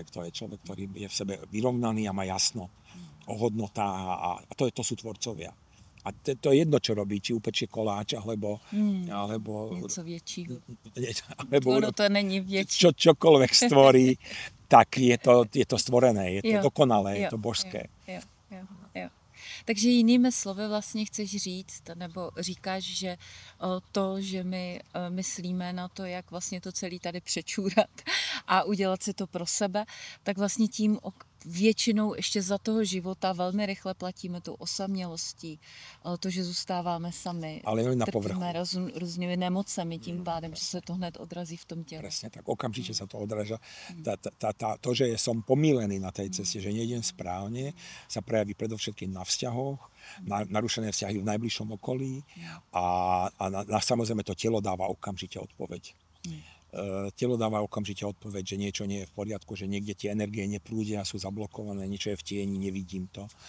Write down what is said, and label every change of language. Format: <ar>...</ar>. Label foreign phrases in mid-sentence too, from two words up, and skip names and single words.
<sk>To je človek, ktorý je v sebe vyrovnaný a má jasno. hodnota a to sú tvorcovia. A to je jedno, čo robí, či upečie koláč, alebo</sk> <cs>Něco většího.</cs> <sk>alebo</sk> <cs>Ono to není větší.</cs> <sk>čokoľvek stvorí, tak je to stvorené, je to dokonalé, je to božské.</sk> <cs>Jo. Takže jinými slovy vlastně chceš říct, nebo říkáš, že to, že my myslíme na to, jak vlastně to celé tady přečůrat a udělat si to pro sebe, tak vlastně tím většinou ještě za toho života velmi rychle platíme tou osamělostí, to, že zůstáváme sami, ale na povrchu. Trpíme různými nemocemi tím pádem, že se to hned odrazí v tom těle.</cs> <sk>Presne tak, okamžite sa to odráža. To, že som pomílený na tej ceste, že nejdem správne, sa prejaví predovšetkým na vzťahoch, narušené vzťahy v najbližšom okolí a samozrejme to telo dáva okamžite odpoveď. Telo dáva okamžite odpoveď, že niečo nie je v poriadku, že niekde tie energie neprúdia, sú zablokované, niečo je v tieni, nevidím to.</sk>